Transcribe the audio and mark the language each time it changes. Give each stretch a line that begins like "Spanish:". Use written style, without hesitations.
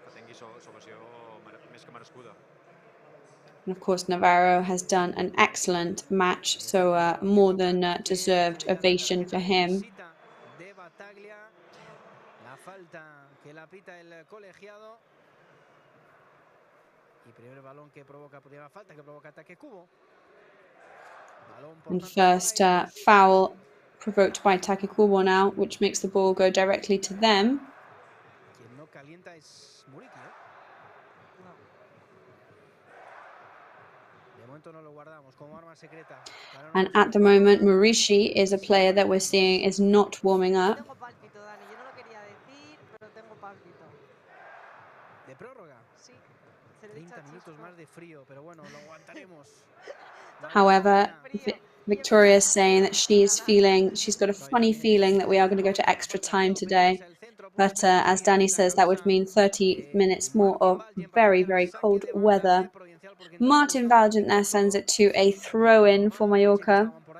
Catalan: aquí salvació més que merescuda.
English: And of course, Navarro has done an excellent match, so more than deserved ovation for him.
Spanish: De Bataglia, la falta que la pita el colegiado. Y primer balón que provoca, primera falta que provoca ataque cubo.
English: And first foul provoked by Takekubo now, which makes the ball go directly to them.
Spanish: Quien no calienta es Muriqui, ¿eh? De momento no lo guardamos como arma secreta.
English: And at the moment, Murishi is a player that we're seeing is not warming up.
Spanish: Tengo pálpito, Dani. Yo no lo quería decir, pero tengo pálpito. De prórroga. Sí. 30 minutos más de frío, pero bueno, lo aguantaremos.
English: However, Victoria is saying that she's got a funny feeling that we are going to go to extra time today. But as Danny says, that would mean 30 minutes more of very, very cold weather. Martin Valgent there sends it to a throw-in for Mallorca.